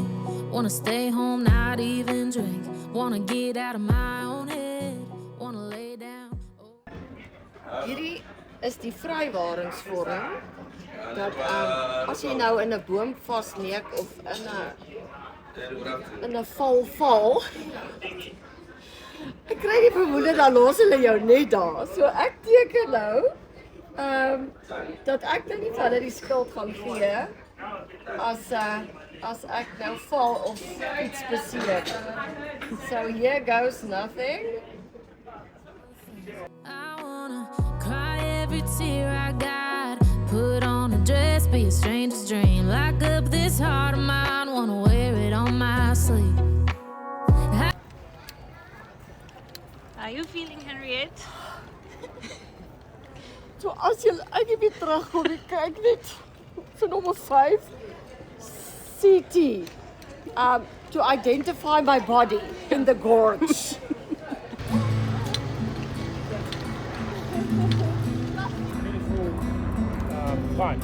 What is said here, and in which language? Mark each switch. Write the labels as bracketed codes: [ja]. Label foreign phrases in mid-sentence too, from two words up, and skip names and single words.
[en] Wanna stay home, not even drink. Wanna get out of my own head. Wanna lay down. [af] Hierdie is die vrywaringsvorm dat as jy nou in 'n boom vasneek of in 'n val. Ek kry die vermoede dan los hulle jou net daar. So ek teken nou dat ek nou nie vir hulle die skuld gaan gee as ek nou val of iets beseer. [en] So here goes nothing. I wanna cry every tear I got. Put on a dress, be a stranger's dream. Lock up this heart of mine, wanna wear it on my sleeve. How are you feeling, Henriette? [af] So as jy weer terugkom, ek kyk net vir nommer 5 CT [en] to identify my body in the gorge. Fine.